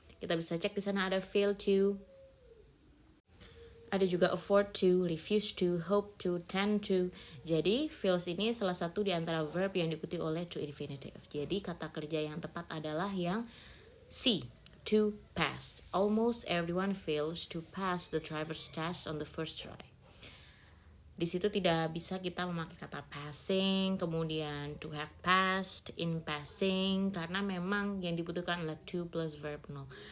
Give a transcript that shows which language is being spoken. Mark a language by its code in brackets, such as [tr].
[id] Kita bisa cek di sana ada fail to, ada juga afford to, refuse to, hope to, tend to. Jadi fails ini salah satu di antara verb yang diikuti oleh to infinitive. Jadi kata kerja yang tepat adalah yang C, to pass. [en] Almost everyone fails to pass the driver's test on the first try. [id] Di situ tidak bisa kita memakai kata passing, kemudian to have passed, in passing, karena memang yang dibutuhkan adalah to plus verb null.